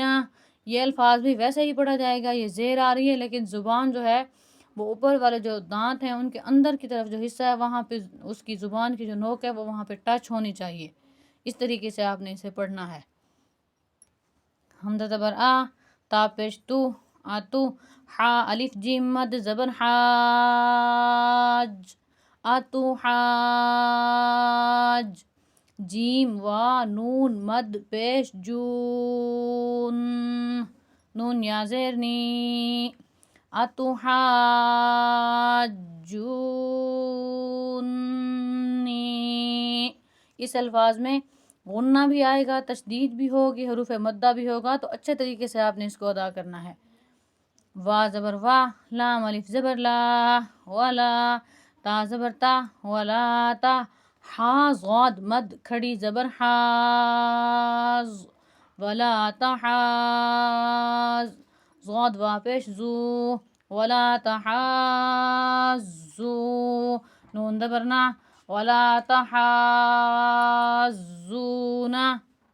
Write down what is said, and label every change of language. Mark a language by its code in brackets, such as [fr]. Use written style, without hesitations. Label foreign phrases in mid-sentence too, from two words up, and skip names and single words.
[ur] یہ الفاظ بھی ویسے ہی پڑھا جائے گا، یہ زیر آ رہی ہے لیکن زبان جو ہے وہ اوپر والے جو دانت ہیں ان کے اندر کی طرف جو حصہ ہے وہاں پہ اس کی زبان کی جو نوک ہے وہ وہاں پہ ٹچ ہونی چاہیے۔ اس طریقے سے آپ نے اسے پڑھنا ہے۔ حمزہ زبر آ، تا پیش تو، آتو، حا الف جیم مد زبر حاج، آتو حاج، جیم وا نون مد پیش جون، نون یا زیر نی، آتو حاجونی۔ اس الفاظ میں غنہ بھی آئے گا، تشدید بھی ہوگی، حروف مدہ بھی ہوگا، تو اچھے طریقے سے آپ نے اس کو ادا کرنا ہے۔ وا زبر وا، لام الف زبر لا، ولا، تا زبر تا، ولا تا، حا ضاد مد کھڑی زبر حاز، ولا تحاز، ضاد واپس زو، ولا تحازو، نون زبر نا، ولا تحازونا،